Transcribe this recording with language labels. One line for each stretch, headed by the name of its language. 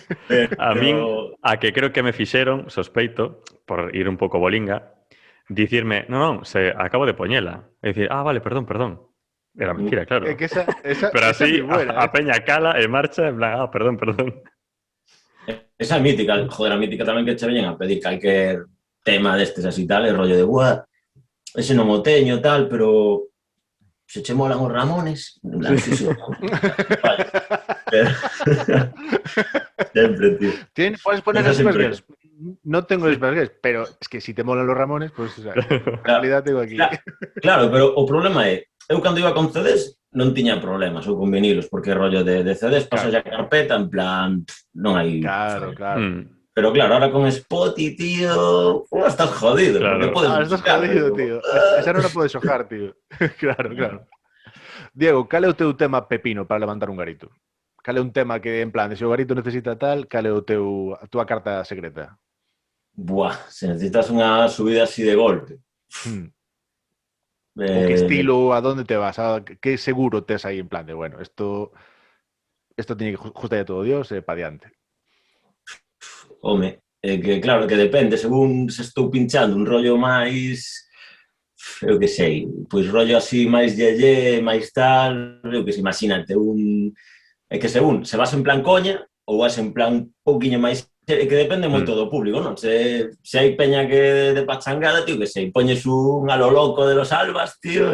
Galician: Pero... A min, a que creo que me fixeron, sospeito, por ir un pouco bolinga, dicirme, non, se acabo de poñela. E dicir, vale, perdón. Era mentira, claro. Que esa pero así, buena, a peña cala e marcha, en plan, perdón. Esa mítica, joder, a mítica tamén que che veñen a pedir calquer tema destes así tal, e rollo de, ese non o teño, tal, pero se che molan os Ramones, sí. Vale.
Spanish: Siempre, tío. Puedes poner los Spice. No tengo los Spice, pero es que si te molan los Ramones, pues, o sea, en realidad tengo aquí.
Galician: Claro, pero o problema é, eu cando iba con CDs non tiña problemas, ou con vinilos, porque rollo de CDs pasa ya carpeta, en plan, non hai... Claro.
Spanish: Pero claro, ahora con Spotify, tío, estás jodido. Claro. Porque puedes Estás buscar, jodido, como,
Galician: tío. Esa non a podes xojar, tío. Claro. Diego, cal é o teu tema pepino para levantar un garito? Cal é un tema que, en plan, se o garito necesita tal, cal é a túa carta secreta? Buah, se necesitas unha subida así de golpe. O que estilo, a dónde te vas? Que seguro tes aí en plan de, bueno,
Spanish: esto tiene que justar todo Dios pa diante.
Galician: Home, que claro, que depende, según se estou pinchando un rollo máis, eu que sei, pois rollo así máis yeye, máis tal, eu que sei, imagínate, é que según, se vas en plan coña ou vas en plan un pouquiño máis, que depende moito do público, non? Se hai peña que de pachangada, tío, que sei, poñes un a lo loco de los Albas, tío,